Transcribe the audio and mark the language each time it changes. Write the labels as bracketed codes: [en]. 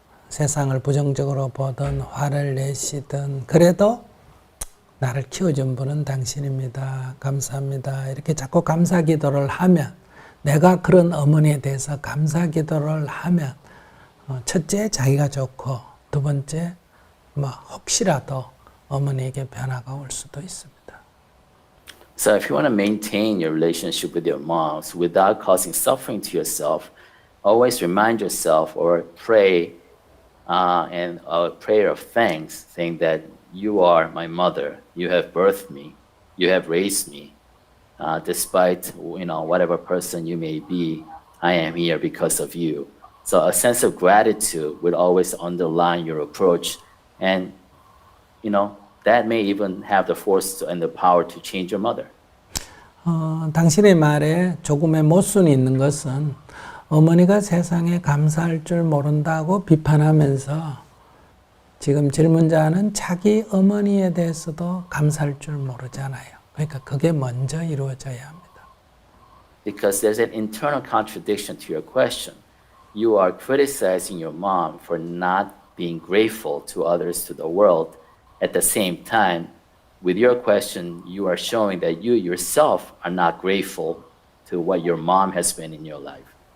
[ko] 세상을 부정적으로 보든 화를 내시든 그래도 나를 키워준 분은 당신입니다. 감사합니다. 이렇게 자꾸 감사 기도를 하면 내가 그런 어머니에 대해서 감사 기도를 하면 첫째 자기가 좋고 두 번째 혹시라도 어머니에게 변화가 올 수도 있습니다. [en] So if you want to maintain your relationship with your moms without causing suffering to yourself, always remind yourself or pray and a prayer of thanks, saying that you are my mother, you have birthed me, you have raised me, despite whatever person you may be, I am here because of you. So a sense of gratitude will always underline your approach, and that may even have the force and the power to change your mother. [ko] 당신의 말에 조금의 모순이 있는 것은 어머니가 세상에 감사할 줄 모른다고 비판하면서 지금 질문자는 자기 어머니에 대해서도 감사할 줄 모르잖아요. 그러니까 그게 먼저 이루어져야 합니다. [en] Because there's an internal contradiction to your question. You are criticizing your mom for not being grateful to others, to the world. At the same time, with your question, you are showing that you yourself are not grateful to what your mom has been in your life.